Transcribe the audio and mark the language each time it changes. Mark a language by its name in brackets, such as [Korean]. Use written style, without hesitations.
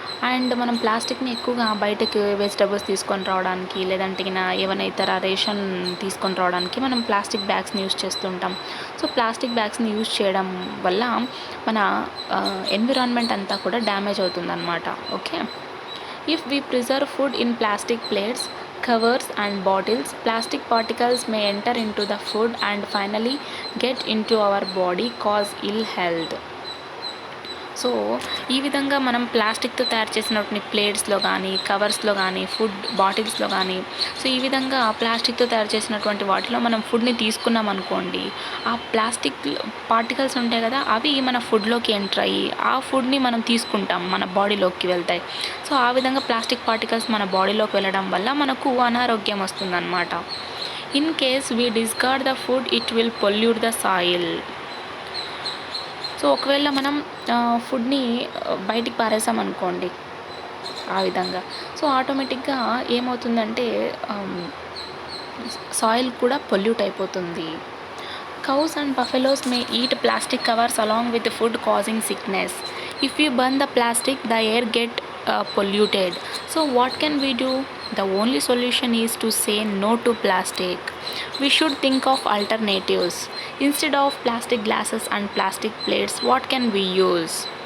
[Telugu] And మనం ప్లాస్టిక్ని ఎక్కువగా బయటకు వెజిటబుల్స్ తీసుకొని రావడానికి, లేదంటే ఏమైనా ఇతర రేషన్ తీసుకొని రావడానికి మనం ప్లాస్టిక్ బ్యాగ్స్ని యూజ్ చేస్తుంటాం. సో ప్లాస్టిక్ బ్యాగ్స్ని యూజ్ చేయడం వల్ల మన ఎన్విరాన్మెంట్ అంతా కూడా డ్యామేజ్ అవుతుందన్నమాట. [English] Okay, if we preserve food in plastic plates, covers and bottles, plastic particles may enter into the food and finally get into our body, cause ill health. [Telugu] So ఈ విధంగా మనం ప్లాస్టిక్తో తయారు చేసినటువంటి ప్లేట్స్లో కానీ, కవర్స్లో కానీ, ఫుడ్ బాటిల్స్లో కానీ, సో ఈ విధంగా ప్లాస్టిక్తో తయారు చేసినటువంటి వాటిలో మనం ఫుడ్ని తీసుకున్నాం అనుకోండి, ఆ ప్లాస్టిక్ పార్టికల్స్ ఉంటాయి కదా, అవి మన ఫుడ్లోకి ఎంటర్ అయ్యి ఆ ఫుడ్ని మనం తీసుకుంటాం, మన బాడీలోకి వెళ్తాయి. సో ఆ విధంగా ప్లాస్టిక్ పార్టికల్స్ మన బాడీలోకి వెళ్ళడం వల్ల మనకు అనారోగ్యం వస్తుందన్నమాట. [English] In case we discard the food, it will pollute the soil. [Telugu] So ఒకవేళ మనం ఫుడ్ని బయటికి పారేసామనుకోండి ఆ విధంగా, సో ఆటోమేటిక్గా ఏమవుతుందంటే సాయిల్ కూడా పొల్యూట్ అయిపోతుంది. [English] Cows and buffaloes may eat plastic covers along with the food, causing sickness. If we burn the plastic, the air get polluted. So what can we do? The only solution is to say no to plastic. We should think of alternatives. Instead of plastic glasses and plastic plates, what can we use?